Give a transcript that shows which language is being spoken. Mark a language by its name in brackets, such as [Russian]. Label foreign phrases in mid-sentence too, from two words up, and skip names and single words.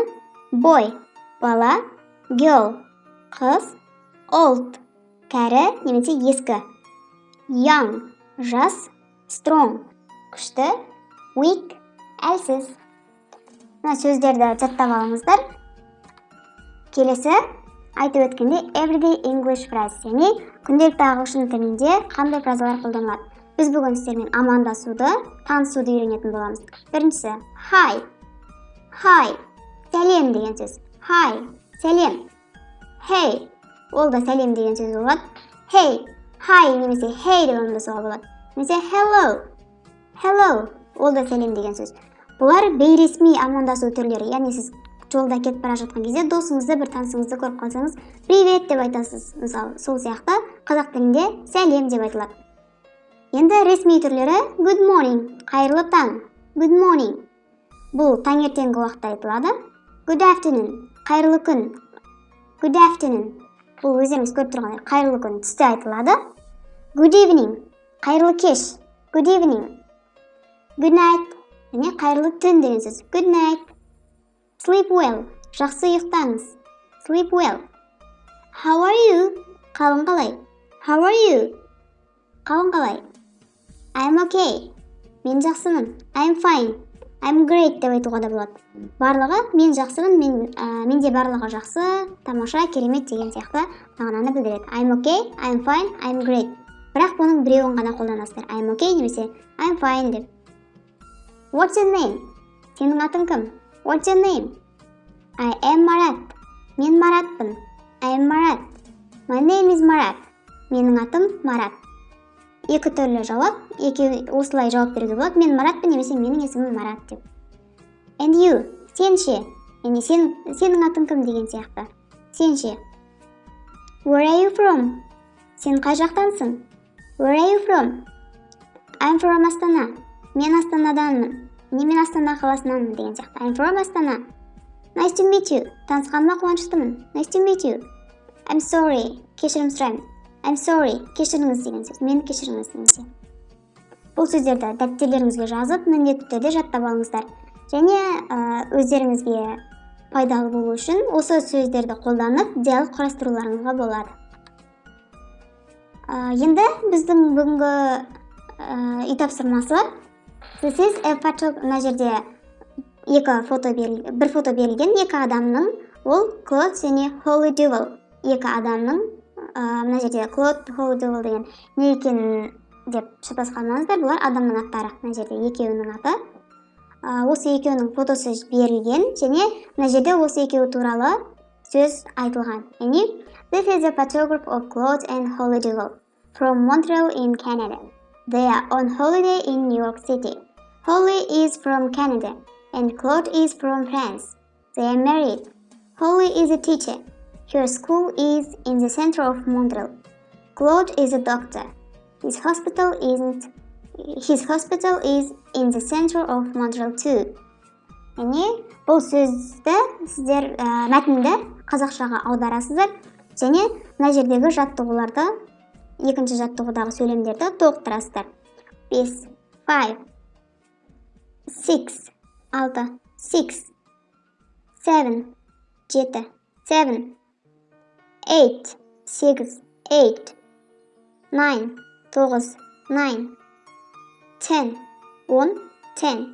[Kazakh] Boy, бала. Girl, қыз. Old, кәрі немесе ескі. Young, жас. Strong, күшті. Weak, әлсіз. Мына сөздерді жаттап алыңыздар. Келесі айтып өткенде [English] everyday English phrase, [Kazakh] яғни күнделікті ағылшын тілінде қандай фразалар қолданылады. Біз бүгін сіздермен амандасуды, танысуды үйренетін боламыз. Біріншісі, hi. Hi. Сәлем деген сөз. Hi. Сәлем. Hey. Ол да сәлем деген сөз болады. Hey. Hi немесе hey деп амандасуға болады. Немесе hello. Hello. Ол да сәлем деген сөз. Бұлар бейресми амандасу түрлері. Яғни сіз жолда кетіп бара жатқан кезде досыңызды, бір танысыңызды көріп қалсаңыз, привет деп айтасыз. Мысалы, сол сияқты қазақ тілінде сәлем деп айтылады. Енді ресми түрлері [English] good morning, [Kazakh] қайырлы таң. [English] Good morning. [Kazakh] Бұл таңертеңгі уақытта айтылады. [English] Good afternoon, [Kazakh] қайырлы күн. [English] Good afternoon. [Kazakh] Бұл өздеріңіз көріп тұрғандай қайырлы күн түсте айтылады. [English] Good evening, [Kazakh] қайырлы кеш. [English] Good evening. Good night, [Kazakh] және қайырлы түн деген сөз. [English] Good night. Sleep well, [Kazakh] жақсы ұйықтаңыз. [English] Sleep well. How are you? [Kazakh] Қалың қалай? [English] How are you? [Kazakh] Қалың қалай? [English] I'm okay. [Kazakh] Мен жақсымын. [English] I'm fine. I'm great [Kazakh] деп айтуға да болады. Барлығы мен жақсымын, менде барлығы жақсы, тамаша, керемет деген сияқты мағынаны білдіреді. [English] I'm okay, I'm fine, I'm great. [Kazakh] Бірақ бұның біреуін ғана қолданасыздар. [English] I'm okay немесе I'm fine деп. What's your name? [Kazakh] Сенің атың кім? [English] What's your name? I am Marat. [Kazakh] Мен Маратпын. [English] I am Marat. My name is Marat. [Kazakh] Менің атым Марат. Екі түрлі жауап, осылай жауап беруге болады. Мен Маратпын немесе менің есімім Марат деп. [English] And you, [Kazakh] сен ше, яғни сенің атың кім деген сияқты. Сен ше. [English] Where are you from? [Kazakh] Сен қай жақтансың? [English] Where are you from? I'm from Астана. [Kazakh] Мен Астанаданмын. Мен Астана қаласынанмын деген сияқты. [English] I'm from Астана. Nice to meet you. [Kazakh] Танысқаныма қуаныштымын. [English] Nice to meet you. I'm sorry. [Kazakh] Кешірім сұраймын. [English] I'm sorry. [Kazakh] Кешіріңіз деген сөз. Мені кешіріңіз немесе. Бұл сөздерді дәптерлеріңізге жазып, міндетті түрде жаттап алыңыздар. Және өздеріңізге пайдалы болу үшін осы сөздерді қолданып диалог құрастыруларыңызға болады. Енді біздің бүгінгі үй тапсырмасы бар. [English] This is a photo. [Kazakh] Мына жерде бір фото берілген, екі адамның, ол Клод және Холли Дювал. Екі адамның, мына жерде Клод, Холли Дювал деген не екенін деп шатасқанмаңыздар, бұлар адамның аттары. Мына жерде екеуінің аты. Осы екеуінің фотосы берілген, және мына жерде осы екеуі туралы сөз айтылған. Яғни, [English] this is a photograph of Claude and Holly Duvall from Montreal in Canada. They are on holiday in New York City. Holly is from Canada and Claude is from France. They are married. Holly is a teacher. Her school is in the center of Montreal. Claude is a doctor. His hospital is in the center of Montreal too. [Kazakh] Яғни, бұл сөзді сіздер мәтінді қазақшаға аударасыздар, және мына жердегі жаттығуларды, екінші жаттығудағы сөйлемдерді толықтырасыздар. 5, 5, 6, 6, 6, 7, 7, 7, 8, 8, 8, 9, 9, 9, 10, 10, 10.